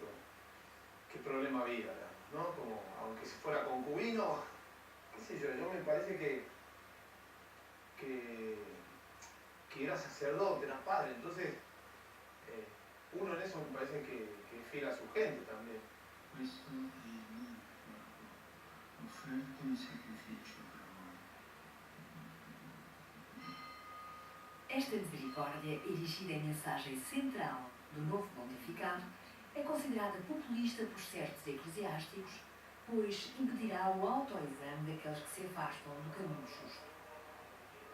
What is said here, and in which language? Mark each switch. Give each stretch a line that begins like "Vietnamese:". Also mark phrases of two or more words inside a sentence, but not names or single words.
Spanish: ¿Qué problema había, ¿no? Como, aunque se fuera concubino, qué sé yo, me parece que era sacerdote, era padre, entonces uno en eso me parece que es fiel a su gente también.
Italian: Questo è un'offerta di sacrificio per voi.
Portuguese: Esta misericórdia, erigida em mensagem central do novo pontificado, é considerada populista por certos eclesiásticos, pois impedirá o autoexame daqueles que se afastam do caminho justo.